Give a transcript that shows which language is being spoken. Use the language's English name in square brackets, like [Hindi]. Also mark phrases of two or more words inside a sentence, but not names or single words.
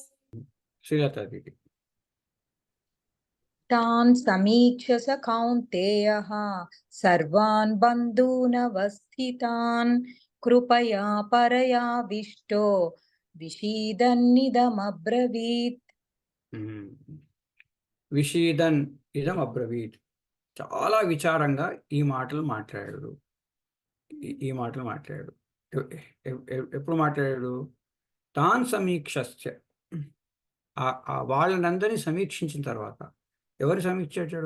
[Telugu] శ్రీలతాదేవి. [Sanskrit] तान् समीक्ष स कौन्तेयः सर्वान् बन्धूनवस्थितान् कृपया परयाविष्टो विषीदन्निदमब्रवीत्। విషీదన్ ఇదం అబ్రవీత్. [Telugu] చాలా విచారంగా ఈ మాటలు మాట్లాడాడు. ఎప్పుడు మాట్లాడాడు? [Sanskrit] తాన్ సమీక్షస్య. [Telugu] వాళ్ళనందరినీ సమీక్షించిన తర్వాత ఎవరు సమీక్షించాడు?